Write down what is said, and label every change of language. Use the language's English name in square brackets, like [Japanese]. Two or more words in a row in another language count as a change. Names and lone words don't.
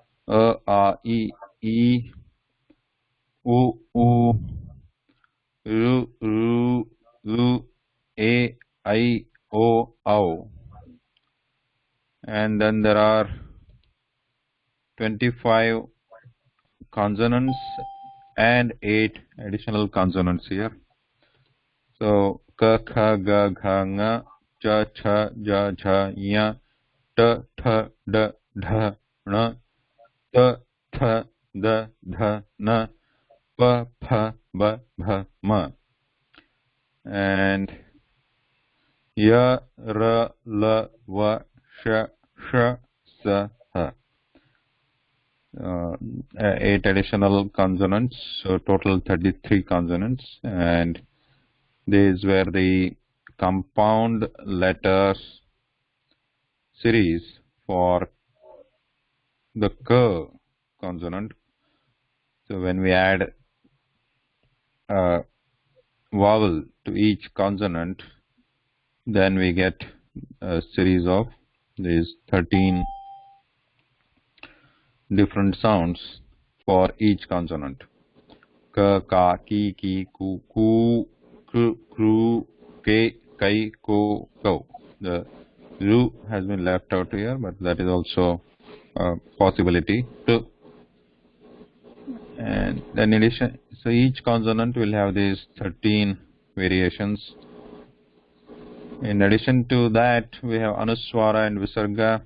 [Sanskrit] A, A, I, U, U, Ru, Ru, Lu, A, I, O, Au. [English] And then there are 25 consonants and 8 additional consonants here. [Sanskrit] So ka, kha, ga, gha, nga, cha, cha, ja, jha, nya, ta, tha, da, dha, na, ta, tha, da, dha, na, pa, pha, ba, bha, ma. And ya, ra, la, va, sha, sha, sa, ha. [English] 8 additional consonants, so total 33 consonants, and these were the compound letters series for the k consonant. So when we add a vowel to each consonant, then we get a series of these 13 different sounds for each consonant. [Sanskrit] Ka, ka, ki, ki, ku, ku, kru, kru, ke, kai, ko, ko. [English] The ru has been left out here, but that is also a possibility too. And then in addition, so each consonant will have these 13 variations. In addition to that, we have anuswara and visarga.